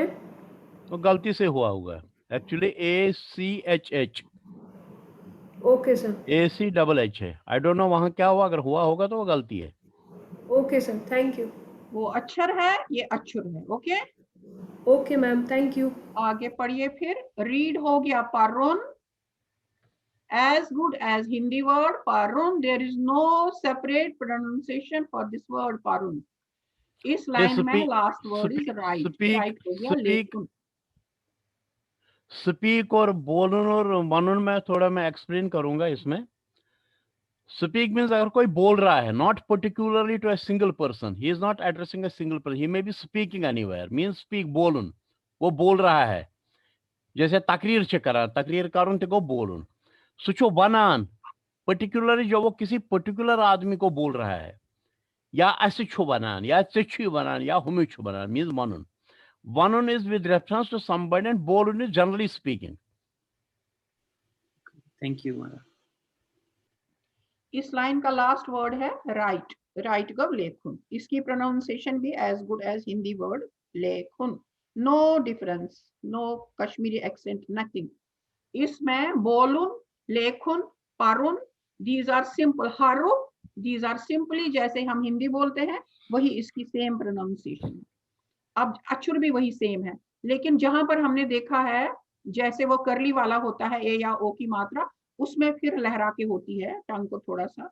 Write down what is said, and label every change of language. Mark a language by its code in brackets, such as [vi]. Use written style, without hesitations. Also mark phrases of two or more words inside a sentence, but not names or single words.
[hi] तो गलती से हुआ होगा. एक्चुअली ACHH. [en] Okay sir. [hi] AC है. [en] I don't know [hi] वहाँ क्या हुआ. अगर हुआ होगा तो वो गलती है. [en] Okay sir, thank you. [hi] वो अक्षर है, ये अक्षर है. ओके. [en] Okay ma'am, thank you. [hi] आगे पढ़िए. फिर रीड हो गया पारून. [en] as good as Hindi word Parun. There is no separate pronunciation for this word Parun. [hi] इस लाइन में [en] last word is right. [hi] राइट हो गया. लेकिन स्पीक और बोलन और वनुन में थोड़ा मैं एक्सप्लेन करूंगा इसमें. [en] speak means [hi] अगर कोई बोल रहा है, [en] not particularly to a single person, he is not addressing a single person, he may be speaking anywhere. means speak [hi] बोलन, वो बोल रहा है. जैसे [ks] تقریر چھ کرا، تقریر کرُن [hi] तो बोलन. [ks] سُچو وَنان, [hi] पर्टिकुलरली जो वो किसी पर्टिकुलर आदमी को बोल रहा है, या ऐसे [ks] چھُ وَنان, [hi] या [ks] چھُ وَنان, [hi] या [ks] ہومے چھُ وَنان, [hi] मीन्स वनुन. [en] Vanun is with reference to somebody and bolun is generally speaking. Thank you, Mara. [hi] इस लाइन का [en] last word [hi] है राइट. [ks] رائٹ گَو لیکھُن. [hi] इसकी प्रोनाउंसिएशन भी [en] as good as Hindi word लेखुन. No difference, no Kashmiri accent, nothing. [hi] इसमें बोलुन, लेखुन, पारुन, [en] These are simple. [hi] हारू, [en] these are simply [hi] जैसे हम हिंदी बोलते हैं वही इसकी [en] same pronunciation [hi] है. अब अक्षर भी वही सेम है, लेकिन जहां पर हमने देखा है जैसे वो करली वाला होता है ए या ओ की मात्रा, उसमें फिर लहरा के होती है टंग को थोड़ा सा.